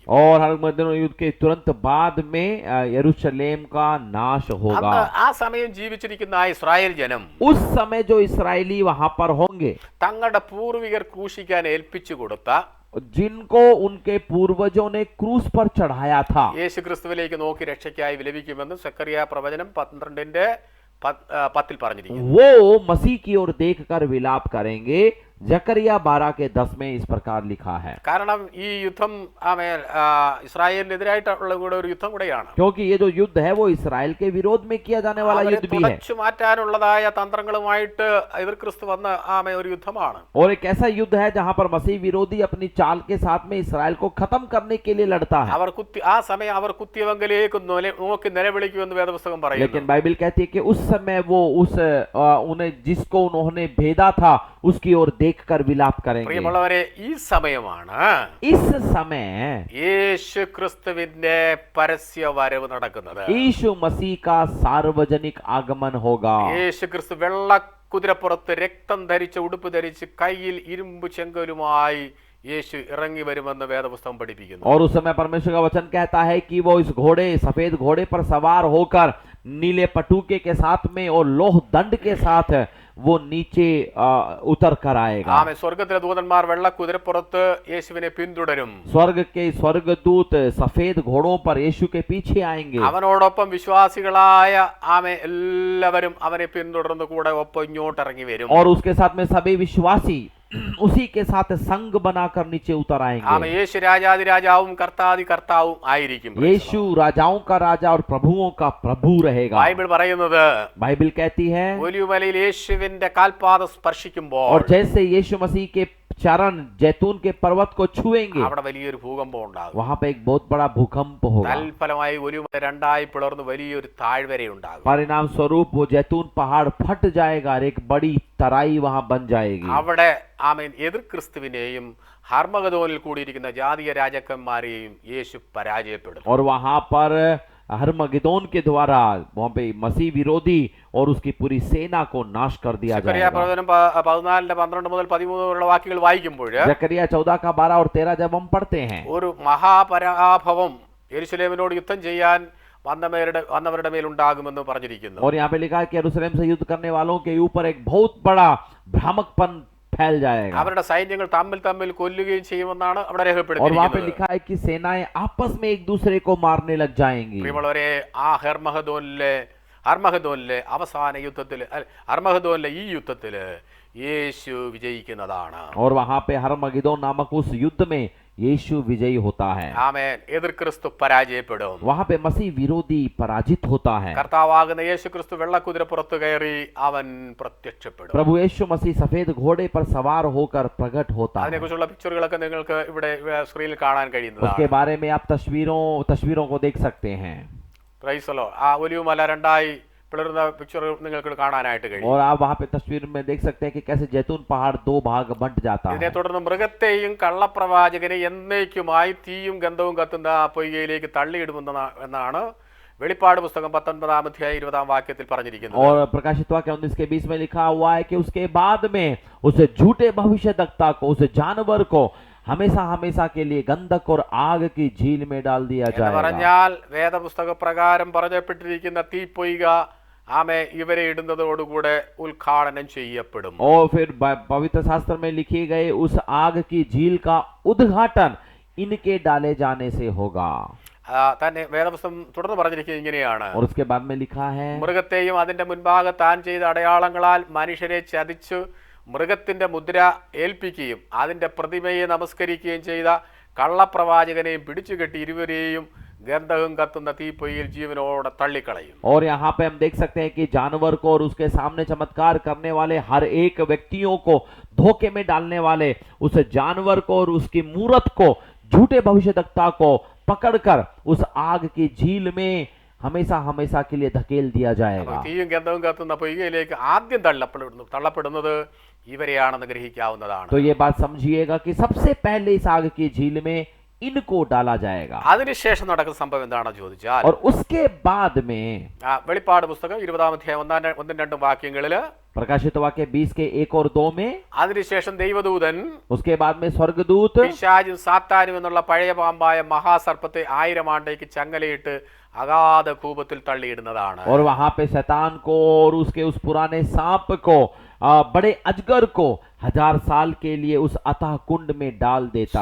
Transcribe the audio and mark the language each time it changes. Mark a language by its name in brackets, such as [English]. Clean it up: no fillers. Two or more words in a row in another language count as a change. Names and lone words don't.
[Hindi] और हरमगिदोन युद्ध के तुरंत बाद में यरूशलेम का नाश होगा। [Malayalam] ആ സമയം ജീവിച്ചിരിക്കുന്ന ആ ഇസ്രായേൽ ജനം [Hindi] उस समय जो इसराइली वहां पर होंगे, [Malayalam] തങ്ങളുടെ പൂർവികർ ക്രൂശിക്കാൻ ഏൽപ്പിച്ചു കൊടുത്ത [Hindi] जिनको उनके पूर्वजों ने क्रूस पर चढ़ाया था, [Malayalam] യേശു ക്രിസ്തുവിലേക്ക് നോക്കി രക്ഷയ്ക്കായി വിലപിക്കുമെന്ന് സെക്കറിയ പ്രവചനം 12-ന്റെ 10 പറഞ്ഞിരിക്കുന്നു. [Hindi] वो मसीह की ओर देखकर विलाप करेंगे। जकरिया 12 के 10 में इस प्रकार लिखा है। [Malayalam] കാരണം ഈ യുദ്ധം ഇസ്രായേലിനെതിരായിട്ടുള്ള കൂടെ ഒരു യുദ്ധം കൂടെയാണ്. [Hindi] क्योंकि ये जो युद्ध है वो इसराइल के विरोध में किया जाने वाला युद्ध भी है [Malayalam] തുടച്ചു മാറ്റാനുള്ളതായ തന്ത്രങ്ങളുമായിട്ട് എതിർ ക്രിസ്തു വന്ന ഒരു യുദ്ധമാണ്. [Hindi] और एक ऐसा युद्ध है जहां पर मसीह विरोधी अपनी चाल के साथ में इसराइल को खत्म करने के लिए लड़ता है। [Malayalam] ആ സമയം അവർ കുത്തിയവങ്കിലേക്ക് നോക്കി നിലവിളിക്കുമെന്ന് വേദപുസ്തകം പറയുന്നു. [Hindi] लेकिन बाइबल कहती है कि उस समय वो उन्हें जिसको उन्होंने भेदा था उसकी ओर देखकर विलाप करेंगे। [Malayalam] പ്രിയമുള്ളവരെ, ഈ സമയമാണ് [Hindi] इस समय [Malayalam] യേശു ക്രിസ്തുവിന്റെ പരസ്യ വരവ് നടക്കുന്നത്. [Hindi] यीशु मसीह का सार्वजनिक आगमन होगा। [Malayalam] യേശു ക്രിസ്തു വെള്ള കുതിരപ്പുറത്ത് രക്തം ധരിച്ച് ഉടുപ്പ് ധരിച്ച് കയ്യിൽ ഇരുമ്പ് ചെങ്കലുമായി യേശു ഇറങ്ങി വരുമെന്ന് വേദപുസ്തകം പഠിപ്പിക്കുന്നു. [Hindi] और उस समय परमेश्वर का वचन कहता है कि वो इस घोड़े सफेद घोड़े पर सवार होकर नीले पटुके के साथ में और लोह दंड के साथ वो नीचे उतर कर आएगा. [Malayalam] ആമേൻ. സ്വർഗ്ഗത്തിലെ ദൂതന്മാർ വെള്ളക്കുതിരപ്പുറത്ത് യേശുവിനെ പിന്തുടരും. [Hindi] स्वर्ग के स्वर्गदूत सफेद घोड़ों पर यीशु के पीछे आएंगे [Malayalam] അവനോടൊപ്പം വിശ്വാസികളായ എല്ലാവരും അവനെ പിന്തുടർന്ന് കൂടെ ഒപ്പം ഇങ്ങോട്ട് ഇറങ്ങി വരും. [Hindi] और उसके साथ में सभी विश्वासी उसी के साथ संग बनाकर नीचे उतर आएंगे. [Malayalam] ആമേൻ. യേശു രാജാതി രാജാവും കർത്താതി കർത്താവും ആയിരിക്കും. [Hindi] यीशु राजाओं का राजा और प्रभुओं का प्रभु रहेगा. [Malayalam] ബൈബിൾ പറയുന്നത് [Hindi] बाइबल कहती है [Malayalam] ഒലിവുമലയിൽ യേശുവിന്റെ കാൽപാദം സ്പർശിക്കുമ്പോൾ [Hindi] और जैसे यीशु मसीह के चरण जैतून के पर्वत को छुएंगे [Malayalam] അവിടെ വലിയൊരു ഭൂകമ്പം ഉണ്ടാകും. [Hindi] वहां पे एक बहुत बड़ा भूकंप होगा. [Malayalam] തൽഫലമായി ഒലിവുമല രണ്ടായി പിളർന്ന് വലിയൊരു താഴ്വര ഉണ്ടാകും. [Hindi] परिणाम स्वरूप वो जैतून पहाड़ फट जाएगा और एक बड़ी तराई वहां बन जाएगी. [Malayalam] അവിടെ ആമേൻ എതിർ ക്രിസ്തുവിനെയും ഹർമഗദോനിൽ കൂടിയിരിക്കുന്ന ജാതീയ രാജാക്കന്മാരെയും യേശു പരാജയപ്പെടും. [Hindi] और वहां पर हरमगिदोन के द्वारा वहां पे मसीह विरोधी और उसकी पूरी सेना को नाश कर दिया [Malayalam] സക്കറിയ [Hindi] जाएगा. [Malayalam] പ്രവചനം 14:12 മുതൽ 13 വരെയുള്ള വാക്യങ്ങൾ വായിക്കുമ്പോൾ [Hindi] जकरिया 14 का 12 और 13 जब हम पढ़ते हैं [Malayalam] ഒരു മഹാപരാഭവം യെരുശലേമിനോട് യുദ്ധം ചെയ്യാൻ വന്നവരുടെ മേൽ ഉണ്ടാകുമെന്ന് പറഞ്ഞിരിക്കുന്നു. [Hindi] और यहाँ पे लिखा है कि यरूशलेम से युद्ध करने वालों के ऊपर एक बहुत बड़ा भ्रामकपन फैल जाएगा. [Malayalam] അവരുടെ സൈന്യങ്ങൾ തമ്മിൽ തമ്മിൽ കൊല്ലുകയും ചെയ്യുമെന്നാണ് അവിടെ [Hindi] और वहां पे [Malayalam] രേഖപ്പെടുത്തിയിരിക്കുന്നത്. [Hindi] लिखा है कि सेनाएं आपस में एक दूसरे को मारने लग जाएंगी. [Malayalam] പ്രിയമുള്ളവരെ, ആ ഹർമഹദോനിലെ അവസാന യുദ്ധത്തിൽ ഹർമഹദോനിലെ ഈ യുദ്ധത്തില് യേശു വിജയിക്കുന്നതാണ്. [Hindi] और वहां पे हरमगिदोन नामक उस युद्ध में यीशु विजयी होता है. [Malayalam] ആമേൻ. എതിർ ക്രിസ്തു പരാജയപ്പെടും. [Hindi] वहां पे मसीह विरोधी पराजित होता है. [Malayalam] കർത്താവാകുന്ന യേശു ക്രിസ്തു വെള്ളക്കുതിരപ്പുറത്ത് കയറി അവൻ പ്രത്യക്ഷപ്പെടും. [Hindi] प्रभु यीशु मसीह सफेद घोड़े पर सवार होकर प्रकट होता है. [Malayalam] അതിനെക്കുറിച്ചുള്ള പിക്ചറുകളൊക്കെ നിങ്ങൾക്ക് ഇവിടെ സ്ക്രീനിൽ കാണാൻ [Hindi] उसके [Malayalam] കഴിയുന്നതാണ്. [Hindi] बारे में आप तस्वीरों को देख सकते हैं. [English] Praise the Lord. [Malayalam] ആ ഒലിവുമല രണ്ടായി പിളർന്ന പിക്ചർ നിങ്ങൾക്ക് കാണാനായിട്ട് കഴിയും. [Hindi] और आप वहां पे तस्वीर में देख सकते हैं कि कैसे जैतून पहाड़ दो भाग बंट जाता [Malayalam] ഇതിനെ [Hindi] है. [Malayalam] തുടർന്ന് മൃഗത്തെയും കള്ളപ്രവാചകനെ എന്നേക്കുമായി തീയും ഗന്ധവും കത്തുന്ന പൊയ്കയിലേക്ക് തള്ളിയിടുമെന്നാണ് വെളിപ്പാട് പുസ്തകം 19 അധ്യായം 20 വാക്യത്തിൽ പറഞ്ഞിരിക്കുന്നത്. [Hindi] और प्रकाशित वाक्य 19 के 20 में लिखा हुआ है कि उसके बाद में उस झूठे भविष्यद्वक्ता को, उस जानवर को हमेशा हमेशा के लिए गंधक और आग की झील में डाल दिया [Malayalam] എന്ന് [Hindi] जाएगा. [Malayalam] പറഞ്ഞാൽ വേദപുസ്തക പ്രകാരം പറഞ്ഞപ്പെട്ടിരിക്കുന്ന തീപ്പൊയ്ക ആമേ ഇവരെ ഇടുന്നതോടുകൂടെ ഉദ്ഘാടനം ചെയ്യപ്പെടും. [Hindi] और फिर पवित्र शास्त्र में लिखे गए उस आग की झील का उद्घाटन इनके डाले जाने से होगा. [Malayalam] തന്നെ വേദപുസ്തകം തുടർന്ന് പറഞ്ഞിരിക്കുന്നത് ഇങ്ങനെയാണ്. [Hindi] और उसके बाद में लिखा है [Malayalam] മൃഗത്തെയും അതിന്റെ മുൻപാകെ താൻ ചെയ്ത അടയാളങ്ങളാൽ മനുഷ്യരെ ചതിച്ചു മൃഗത്തിന്റെ മുദ്ര ഏൽപ്പിക്കുകയും അതിന്റെ പ്രതിമയെ നമസ്കരിക്കുകയും ചെയ്ത കള്ളപ്രവാചകനെയും പിടിച്ചുകെട്ടി ഇരുവരെയും ഗന്ധകം കത്തുന്ന തീപ്പൊയ്യിൽ ജീവനോടെ തള്ളിക്കളയും. [Hindi] और यहाँ पे हम देख सकते हैं कि जानवर को और उसके सामने चमत्कार करने वाले हर एक व्यक्तियों को धोखे में डालने वाले उस जानवर को और उसकी मूरत को, झूठे भविष्यद्वक्ता को पकड़कर उस आग की झील में हमेशा हमेशा के लिए धकेल दिया जाएगा. [Malayalam] തീയും ഗന്ധവും കത്തുന്ന പൊയ്കയിലേക്ക് ആദ്യം തള്ളപ്പെടുന്നത് ഇവരെയാണെന്ന് ഗ്രഹിക്കാവുന്നതാണ്. [Hindi] तो ये बात समझिएगा कि सबसे पहले इस आग की झील में इनको डाला जाएगा. [Malayalam] അതിനുശേഷം നടക്കുന്ന സംഭവം എന്താണെന്ന് ചോദിച്ചാൽ [Hindi] और उसके बाद में [Malayalam] വെളിപ്പാട് പുസ്തകം 20 അധ്യായം 1-2 വാക്യങ്ങളില് [Hindi] प्रकाशित वाक्य 20 के 1 और 2 में [Malayalam] അതിനുശേഷം ദൈവദൂതൻ [Hindi] उसके बाद में स्वर्गदूत [Malayalam] പിശാചും സാത്താനും എന്നുള്ള പഴയ പാമ്പായ മഹാസർപ്പത്തെ 1000 ആണ്ടേക്ക് ചങ്ങലയിട്ട് അഗാധ കൂപത്തിൽ തള്ളിയിടുന്നതാണ്. [Hindi] और वहां पे शैतान को और उसके उस पुराने सांप को, बड़े अजगर को 1000 साल के लिए उस अथाह कुंड में डाल देता है.